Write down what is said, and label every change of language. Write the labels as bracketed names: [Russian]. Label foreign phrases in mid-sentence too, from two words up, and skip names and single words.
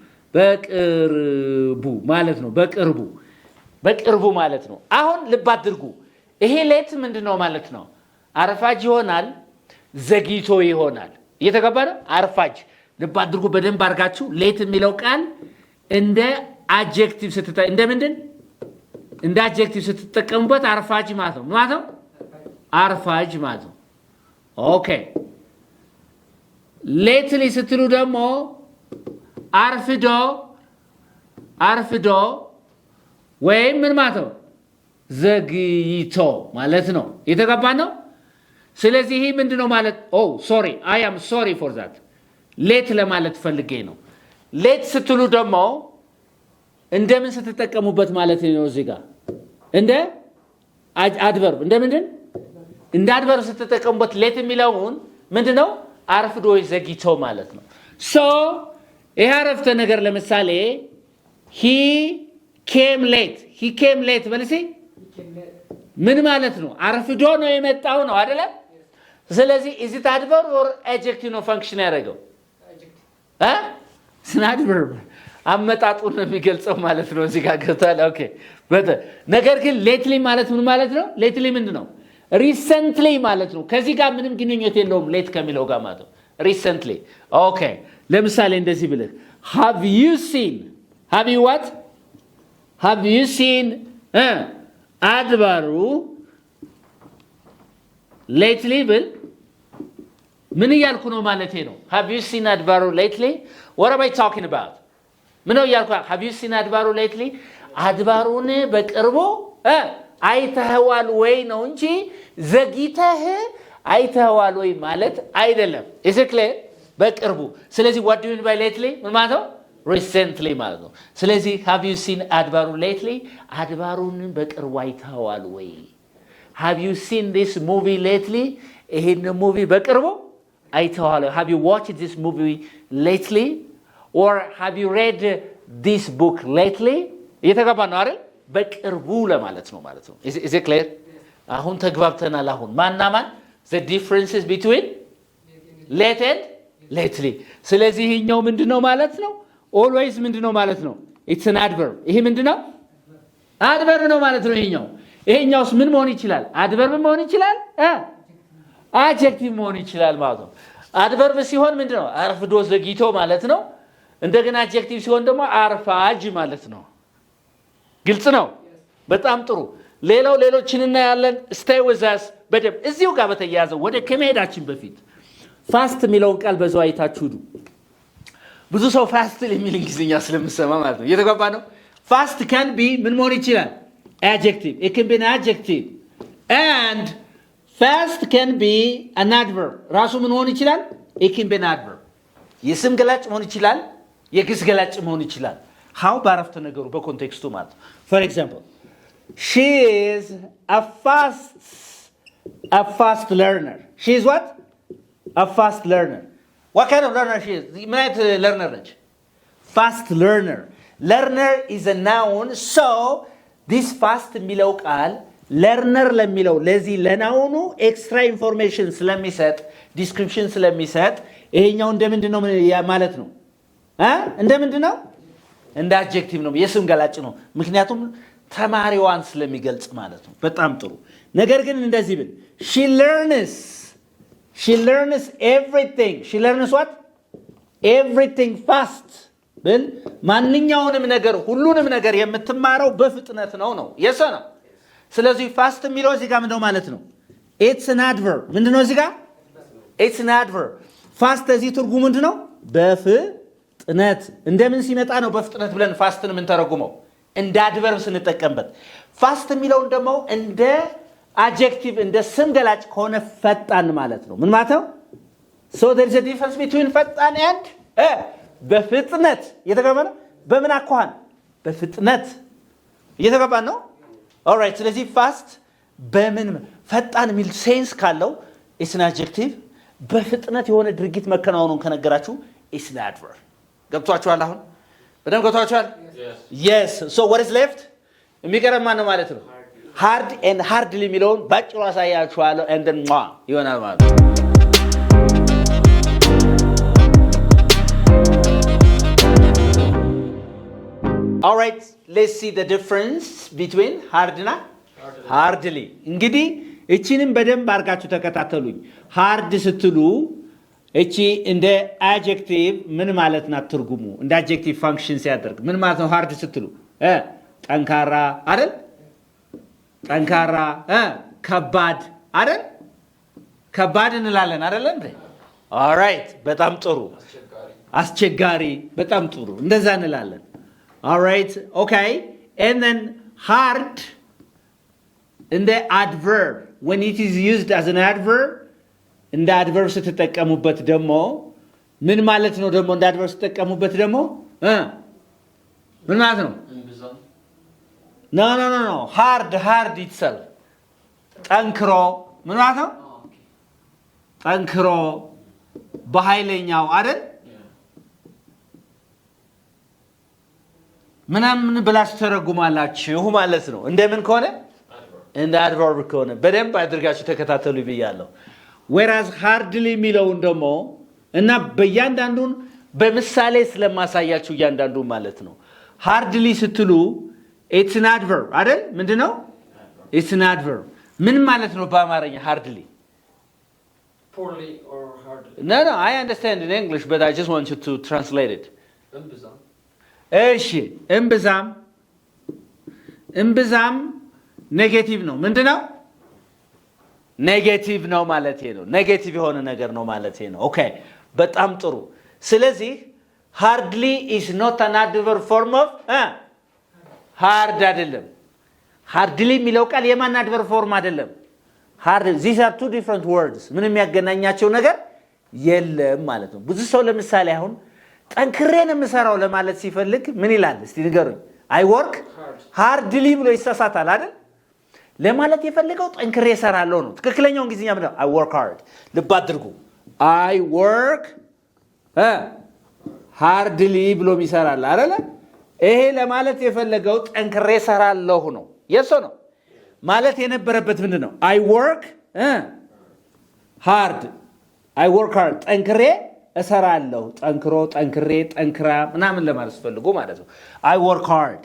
[Amharic] ማለት ነው በቅርቡ ማለት ነው አሁን ልብ አድርጉ ይሄ ሌት ምንድነው ማለት ነው አርፋጅ ይሆናል ዘግይቶ ይሆናል እየተገባ ነው አርፋጅ ልብ አድርጉ በደንብ አርጋችሁ ሌት የሚለው ቃል እንደ አድጀክቲቭ እንደ አድጀክቲቭ ስትጠቀሙበት አርፋጅ ማለት ነው አርፋጅ ማለት ነው ኦኬ ሌትሊ ስትሉ ደግሞ አርፍዶ ወይም ምን ማለት ነው ዘግይቶ ማለት ነው እየተገባ ነው ስለዚህ ይሄ ምንድነው ማለት sorry [English] I am sorry for that [Amharic] ሌት ለማለት ፈልጌ ነው ሌት ስትሉ ደግሞ እንደምን ስትጠቀሙበት ማለት ነው እዚህ ጋር እንደ adverb እንደምንድን እንደ adverb ስትጠቀሙበት ሌት የሚለውን ምንድነው አርፍዶ ዘግይቶ ማለት ነው so ይሄ አረፍተ ነገር ለምሳሌ [English] he came late [Amharic] በልሲ ምን ማለት ነው አርፍዶ ነው የመጣው ነው አይደለ ስለዚህ [English] is it adverb or adjective [Amharic] ነው function ያደርገው adverb አመጣጡን ነው የሚገልጸው ማለት ነው እዚህ ጋር ገብቷል ኦኬ ነገር ግን lately ማለት ምን ማለት ነው lately ምንድነው ሪሰንትሊ ማለት ነው። ከዚህ ጋር ምንም ግንኙነት የለውም ሌት ከሚለው ጋር ማለት ነው። ሪሰንትሊ ኦኬ። ለምሳሌ እንደዚህ ብለህ [English] have you seen [Amharic] አድባሩ ሌትሊ ብል ምን እያልኩ ነው ማለቴ ነው። [English] have you seen አድባሩ ሌትሊ what am I talking about? [Amharic] ምን ነው እያልኩ [English] have you seen [Amharic] አድባሩ ሌትሊ አድባሩን በቅርቡ አይተኸዋል ወይ ነው እንጂ ዘግይተህ አይተኸዋል ወይ ማለት አይደለም። [English] is it clear? [Amharic] በቅርቡ። ስለዚህ [English] what do you mean by lately [Amharic] ምን ማለት ነው? recently ማለት ነው። ስለዚህ [English] have you seen አድባሩ lately [Amharic] አድባሩን በቅርቡ አይተኸዋል ወይ? [English] have you seen this movie lately [Amharic] ይሄን ሙቪ በቅርቡ አይተኸዋል? [English] have you watched this movie lately or have you read this book lately? [Amharic] እየተገባ ነው አይደል? በቅርቡ ለማለት ነው ማለት ነው። [English] is it clear? [Amharic] አሁን ተግባብተናል። አሁን ማንና ማን [English] the differences between late and lately። [Amharic] ስለዚህ ይሄኛው ምንድነው ማለት ነው? always ምንድነው ማለት ነው? [English] it's an adverb። [Amharic] ይሄ ምንድነው? adverb ነው ማለት ነው። ይሄኛውስ ምን መሆን ይችላል? adverb መሆን ይችላል፣ adjective መሆን ይችላል ማለት ነው። adverb ሲሆን ምንድነው? አርፍዶ ዘግይቶ ማለት ነው። እንደገና adjective ሲሆን ደግሞ አርፋጅ ማለት ነው። ግልጽ ነው። በጣም ጥሩ። ሌሎችንና ያለን [English] stay with us [Amharic] በደም እዚሁ ጋር በተያያዘ ወደ ከመሄዳችን በፊት ፋስት የሚለውን ቃል በዛው አይታችሁ ዱ ብዙ ሰው ፋስት የሚል እንግሊዝኛ ስለምሰማ ማለት ነው። እየተገባ ነው። ፋስት [English] can be [Amharic] ምን መሆን ይችላል? [English] adjective. it can be an adjective and fast can be an adverb. [Amharic] ራሱ ምን መሆን ይችላል? [English] it can be an adverb. [Amharic] የስም ገላጭ መሆን ይችላል፣ የግስ ገላጭ መሆን ይችላል። how ባረፍተ ነገሩ በኮንቴክስቱ ማለት ነው። [English] for example she is a fast learner. she is what? a fast learner. what kind of learner she is? [Amharic] ምን አይነት learner ነች? [English] fast learner. learner is a noun, so this fast [Amharic] የሚለው ቃል learner ለሚለው ለዚህ ለናውኑ [English] extra information [Amharic] ስለሚሰጥ ዲስክሪፕሽን ስለሚሰጥ ይሄኛው እንደምንድነው ማለት ነው? እንደምንድነው? እንደ አድጀክቲቭ ነው፣ የስም ገላጭ ነው። ምክንያቱም ተማሪዋን ስለሚገልጽ ማለት ነው። በጣም ጥሩ። ነገር ግን እንደዚህ ብል [English] she learns everything. she learns what? everything fast [Amharic] ብል ማንኛውንም ነገር ሁሉንም ነገር የምትማረው በፍጥነት ነው። የሰ ነው። ስለዚህ ፋስት የሚለው እዚህ ጋር ምንድነው ማለት ነው? [English] it's an adverb። [Amharic] ምንድነው እዚህ ጋር? [English] it's an adverb። [Amharic] ፋስት እዚህ ትርጉሙ ምንድነው? በፍጥነት። እንደምን ሲመጣ ነው በፍጥነት ብለን ፋስትን ምን ተረጉመው? እንደ አድቨርብ ስንጠቀምበት። ፋስት የሚለውን ደግሞ እንደ adjective እንደ ስም ገላጭ ከሆነ ፈጣን ማለት ነው። ምን ማለት ነው? [English] so there is a difference between ፈጣን and በፍጥነት። [Amharic] እየተገባ ነው። በምን አኳኋን? በፍጥነት። እየተገባ ነው። alright። ስለዚህ ፋስት በምን ፈጣን የሚል ሴንስ ካለው [English] it's an adjective። [Amharic] በፍጥነት የሆነ ድርጊት መከናወኑን ከነገራችሁ [English] it's an adverb። [Amharic] ገብቷችኋል? አሁን በደንብ ገብቷችኋል? [English] yes so what is left? [Amharic] የሚቀረማ ነው ማለት ነው [English] hard and hardly [Amharic] የሚለውን ባጭሩ አሳያችኋለሁ [English] and then [Amharic] ይሆናል ማለት ነው። [English] all right, let's see the difference between hard and hardly። [Amharic] እንግዲህ እቺንም በደንብ አርጋችሁ ተከታተሉኝ። hard ስትሉ እቺ እንደ adjective ምን ማለት ናት? ትርጉሙ እንደ adjective function ሲያደርግ ምን ማለት ነው? hard ስትሉ ጠንካራ አይደል? ጠንካራ ከባድ አይደል? ከባድ እንላለን አይደል እንዴ? [English] all right [Amharic] በጣም ጥሩ። አስቸጋሪ በጣም ጥሩ። እንደዛ እንላለን። [English] all right okay and then hard in the adverb when it is used as an adverb [Amharic] እንደ adverb ስትጠቀሙበት ደግሞ ምን ማለት ነው? ደግሞ እንደ adverb ስትጠቀሙበት ደግሞ ምን ማለት ነው? [English] no hard itself [Amharic] ጠንክሮ ምን ማለት ነው? ጠንክሮ በኃይለኛው አይደል? ምናምን ብላችሁ ተረጉማላችሁ ማለት ነው። እንደምን ከሆነ እንደ adverb ከሆነ በደንብ አድርጋችሁ ተከታተሉ ብያለሁ። whereas hardly የሚለውን ደግሞ እና በእያንዳንዱን በምሳሌ ስለማሳያችሁ እያንዳንዱ ማለት ነው። hardly ስትሉ [English] it's an adverb [Amharic] አይደል? ምንድነው? [English] it's an adverb [Amharic] ምን ማለት ነው በአማርኛ ሃርድሊ? [English] Poorly or hardly? No, I understand in English, but I just want you to translate it. [Amharic] እምብዛም እሺ እምብዛም ኔጌቲቭ ነው። ምንድን ነው? ኔጌቲቭ ነው ማለት ነው። ኔጌቲቭ የሆነ ነገር ነው ማለት ነው። ኦኬ በጣም ጥሩ። ስለዚህ [English] hardly is not an adverb form of hard [Amharic] አይደለም። hardly የሚለው ቃል የማን [English] adverb form [Amharic] አይደለም? [English] hard. These are two different words. [Amharic] ምንም የሚያገናኛቸው ነገር የለም ማለት ነው። ብዙ ሰው ለምሳሌ አሁን ጠንክሬ ነው የምሰራው ለማለት ሲፈልግ ምን ይላል? እስቲ ንገሩኝ። [English] I work hardly [Amharic] ብሎ ይሳሳታል አይደል? ለማለት የፈለገው ጠንክሬ እሰራለሁ ነው። ትክክለኛው እንግሊዝኛ ምንድን ነው? [English] I work hard። [Amharic] ልብ አድርጉ። [English] I work hardly [Amharic] ብሎ ይሰራል አይደል? ይሄ ለማለት የፈለገው ጠንክሬ እሰራለሁ ነው። የሶ ነው ማለት የነበረበት ምንድን ነው? [English] I work hard [Amharic] ጠንክሬ እሰራለሁ። ጠንክራ ምናምን ለማለት ፈልጎ ማለት ነው። [English] I work hard.